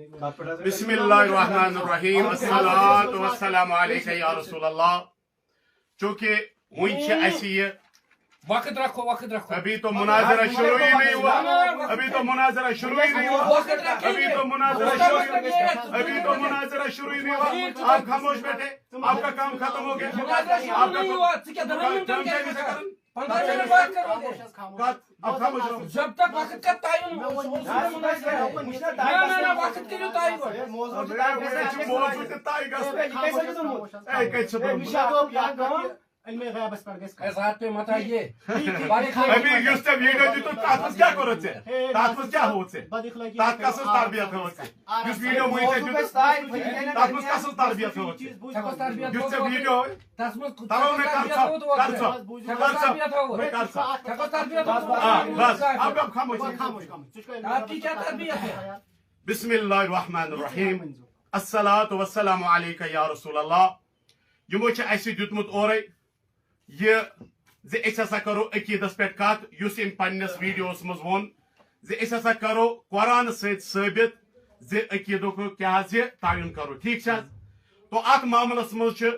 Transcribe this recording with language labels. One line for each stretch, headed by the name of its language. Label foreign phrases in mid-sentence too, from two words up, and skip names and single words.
Arabic: بسم الله الرحمن الرحيم الصلاة والسلام عليك يا رسول الله.
Urdu: چونکہ وی وقت رکھو وقت رکھو ابھی تو مناظرہ شروع ہی نہیں ہوا ابھی تو مناظرہ شروع ہی نہیں ہوا ابھی تو مناظرہ شروع ہی نہیں ہوا آپ خاموش بیٹھے آپ کا کام ختم ہو گیا آپ خاموش رہو جب تک وقت کا تعین وقت کے لیے موضوع
Kashmiri: علم غیبس پر گژھِ کتھ
Urdu: ذات پہ مت آئیے
Kashmiri: ابھی یُس ژےٚ ویڈیو دِتُتھ تتھ منٛز کیٛاہ کوٚرُتھ ژےٚ تتھ منٛز کیٛاہ ہووُتھ ژےٚ
Urdu: بداخلاقی
Kashmiri: تتھ کس تربیت ہووُتھ ژےٚ یُس ویڈیو وٕنۍ ژےٚ دِتُتھ تتھ منٛز کس تربیت ہووُتھ ژےٚ یُس ژےٚ ویڈیو ہوے ترو مےٚ کر
Urdu: بس اب اب خاموش آپ کی کیا تربیت ہے؟
Arabic: بسم اللہ الرحمن الرحیم الصلاۃ والسلام علیکہ یا رسول اللہ
Kashmiri: یمو چھ اَسہِ دیُتمُت اورے یہ زِ أسۍ ہسا کرو عقیدس پٮ۪ٹھ کتھ یُس أمۍ پننِس ویڈیوس منٛز ووٚن زِ أسۍ ہسا کرو قرآن سۭتۍ ثٲبت زِ عقیدُک کیٛاہ حظ یہِ تعین کرو ٹھیک چھا تو اتھ معاملس منٛز چھُ